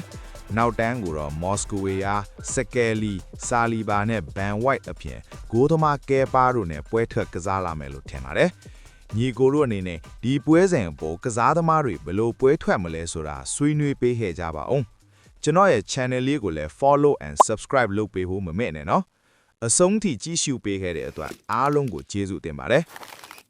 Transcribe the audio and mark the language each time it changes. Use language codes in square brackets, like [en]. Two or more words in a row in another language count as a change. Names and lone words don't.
[my] ။နောက်တန်းကိုတော့ Moscowiya, Skelly, Saliba နဲ့ Ben White အပြင်ဂိုးသမား Kepa တို့နဲ့ပွဲထွက်ကစားလာမယ်လို့ထင်ပါတယ်။ညီကိုတို့အနေနဲ့ဒီပွဲစဉ်အပေါ်ကစားသမားတွေဘယ်လိုပွဲထွက်မလဲဆိုတာဆွေးနွေးပေးခဲ့ကြပါဦးကျွန်တော်ရဲ့ channel လေးကိုလည်း [en] follow and subscribe [my] လုပ်ပေးဖို့မမေ့နဲ့နော်အဆုံးထိကြည့်ရှုပေးခဲ့တဲ့အတွက်အားလုံးကိုကျေးဇူးတင်ပါတယ်